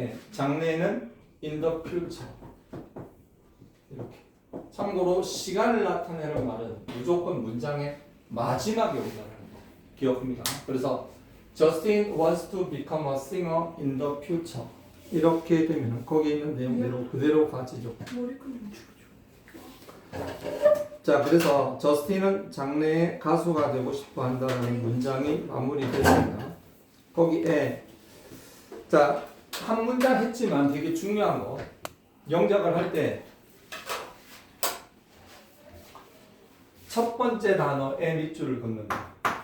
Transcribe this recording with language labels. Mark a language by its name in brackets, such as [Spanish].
[Korean] 장래에는 [English] in the future. [Korean] 이렇게. 참고로 시간을 나타내는 말은 무조건 문장의 마지막에 온다는 거 기억합니다. 그래서 [English] Justin wants to become a singer in the future. [Korean] 이렇게 되면 거기에 있는 내용대로 그대로 가지죠. 머리끈 좀 줄여줘. 자, 그래서 저스틴은 장래에 가수가 되고 싶어 한다는 문장이 마무리됐습니다. 거기에 자, 한 문장 했지만 되게 중요한 거 영작을 할 때 첫 번째 단어에 밑줄을 긋는다.